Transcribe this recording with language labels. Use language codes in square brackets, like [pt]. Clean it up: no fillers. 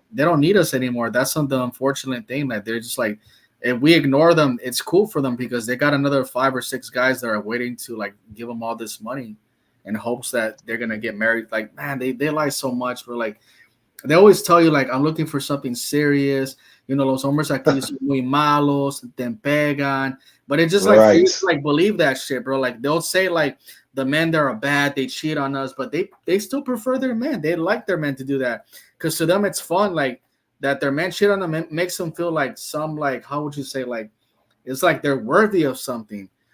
[en] they don't need us anymore. That's the unfortunate thing that they're just like, if we ignore them, it's cool for them because they got another 5 or 6 guys that are waiting to like give them all this money in hopes that they're gonna get married. Like, man, they lie so much. But like, they always tell you like, I'm looking for something serious. [es] You know, los hombres aquí son muy malos, te pegan. [en] But it's just like for you Right. to like believe that shit, bro. Like they'll say like the men that are bad, they cheat on us, but they still prefer their men. They like their men to do that because to them it's fun. Like that their men cheat on them makes them feel like some like how would you say like it's like they're worthy of something.